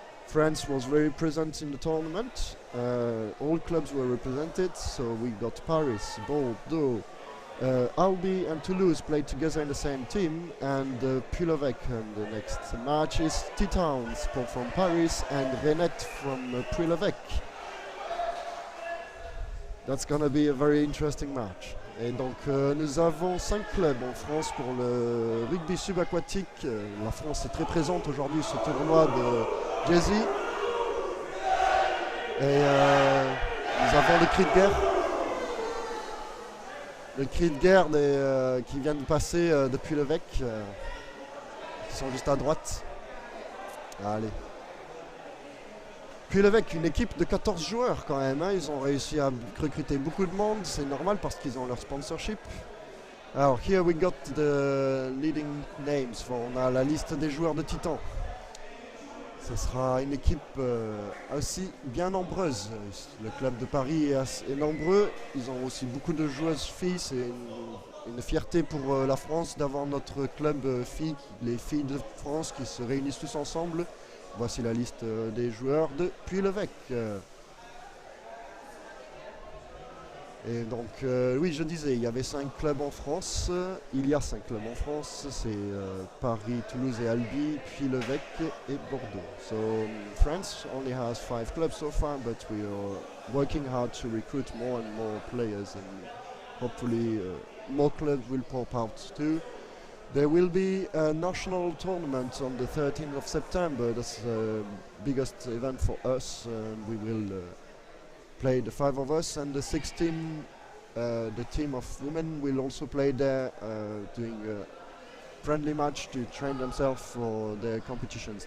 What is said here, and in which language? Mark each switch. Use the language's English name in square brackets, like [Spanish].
[English] France was very present in the tournament. All clubs were represented, so we got Paris, Bordeaux, Albi and Toulouse played together in the same team, and Puy L'Eveque. And the next match is T-Towns from Paris and Renette from Puy L'Eveque. That's gonna be a very interesting match. [French] Et donc nous avons 5 clubs en France pour le rugby subaquatique. La France est très présente aujourd'hui sur ce tournoi de JESI. Et nous avons le cri de guerre. Le cri de guerre qui vient de passer depuis L'Eveque, qui sont juste à droite. Allez. Puy L'Eveque, une équipe de 14 joueurs quand même, hein. Ils ont réussi à recruter beaucoup de monde, c'est normal parce qu'ils ont leur sponsorship. Alors, [English] here we got the leading names. [French] On a la liste des joueurs de Titan. Ce sera une équipe aussi bien nombreuse. Le club de Paris est nombreux. Ils ont aussi beaucoup de joueuses filles. C'est une fierté pour la France d'avoir notre club filles, les filles de France qui se réunissent tous ensemble. Voici la liste des joueurs de Puy L'Eveque. Et donc, oui, je disais, il y avait 5 clubs en France. Il y a 5 clubs en France. C'est Paris, Toulouse et Albi, Puy L'Eveque et Bordeaux. [English] So, France only has 5 clubs so far, but we are working hard to recruit more and more players, and hopefully more clubs will pop out too. There will be a national tournament on the 13th of September. That's the biggest event for us. We will play the 5 of us, and the 16, the team of women will also play there, doing a friendly match to train themselves for their competitions.